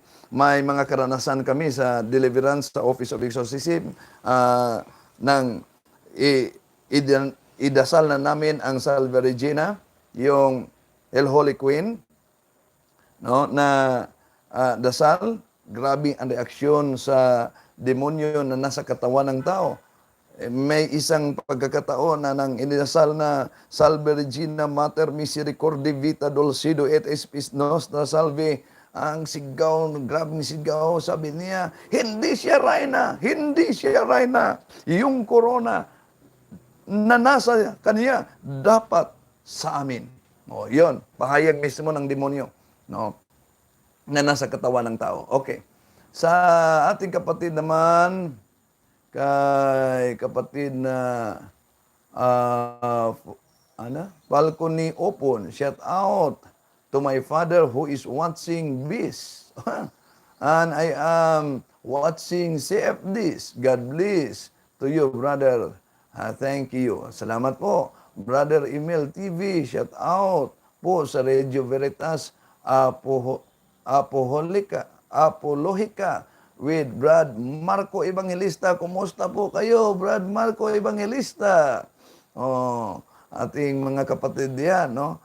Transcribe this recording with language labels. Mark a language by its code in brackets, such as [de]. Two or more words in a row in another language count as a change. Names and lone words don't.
[tl] May mga karanasan kami sa deliverance sa Office of Exorcism nang idasal na namin ang Salve Regina, yung El Holy Queen, no, na dasal. Grabe ang reaksyon sa demonyo na nasa katawan ng tao. May isang pagkakataon na nang inidasal na [la] Salve Regina Mater Misericordiae Vita Dulcedo et Spes Nostra Salve, [tl] ang sigaw, grabing sigaw, sabi niya, hindi siya reyna, hindi siya reyna. Yung corona, na nasa kanya dapat sa amin. O, yun, pahayag mismo ng demonyo, no? Na nasa katawan ng tao. Okay. Sa ating kapatid naman, kay kapatid na Balcony Open, [en] shout out to my father who is watching this. And I am watching CFDs. God bless to you, brother. Thank you. [tl] Salamat po. Brother Emil TV, [en] shout out [tl] po sa Radio Veritas Apolohika with Brad Marco Evangelista. Kumusta po kayo, Brad Marco Evangelista? Oh, ating mga kapatid yan, no?